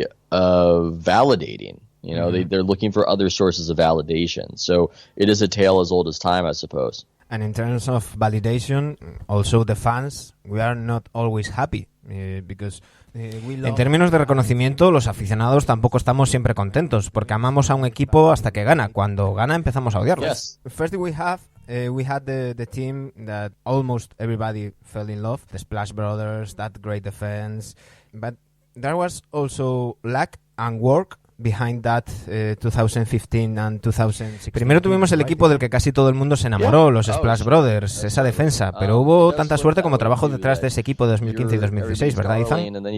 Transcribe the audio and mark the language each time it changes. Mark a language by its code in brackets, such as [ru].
[en] They're looking for other sources of validation. So it is a tale as old as time, I suppose. [es] And in terms of validation, also the fans, we are not always happy because en términos de reconocimiento, los aficionados tampoco estamos siempre contentos, porque amamos a un equipo hasta que gana. Cuando gana empezamos a odiarlo. [en] Yes. First we had the team that almost everybody fell in love, the Splash Brothers, that great defense, but there was also lack and work behind that 2015 and 2016. [es] Primero tuvimos el equipo del que casi todo el mundo se enamoró, los Splash Brothers, esa defensa, pero hubo tanta suerte como trabajo detrás de ese equipo de 2015 y 2016, ¿verdad, Ethan?